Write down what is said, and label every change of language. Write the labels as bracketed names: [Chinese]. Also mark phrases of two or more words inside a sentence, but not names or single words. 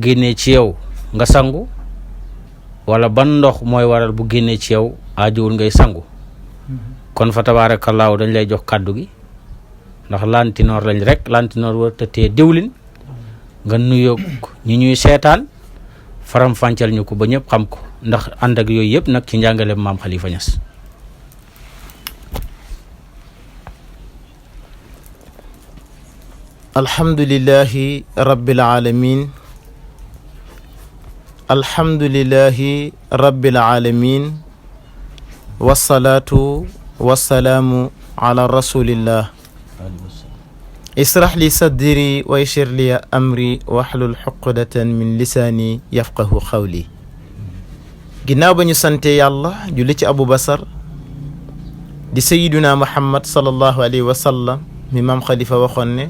[Wolof] génnee ci yow nga sangu wala ban ndox mooy waral bu génnee ci yow aajowul ngay sangu kon [Arabic] فتبارك الله [Wolof] dañ lay jox kàddu gi ndax lantinoor lañ rek lantinoor war tëtee diwlin nga nuyoo ñi ñuy seetaan faram fàncal ñu ko ba ñëpp xam ko ndax ànd ak yooyu yëpp nag ci njàngale maam Khalifa Niass [Arabic] الحمد لله رب العالمين الحمد لله رب العالمين والصلاة والسلام على رسول الله اشرح لي صدري ويسر لي أمري واحلل عقدة من لساني يفقهوا قولي [Wolof] ginnaaw ba ñu sante yàlla julli ci Abu Basar di [Arabic] سيدنا محمد صلى الله عليه وسلم [Wolof] mi maam Khalifa waxoon ne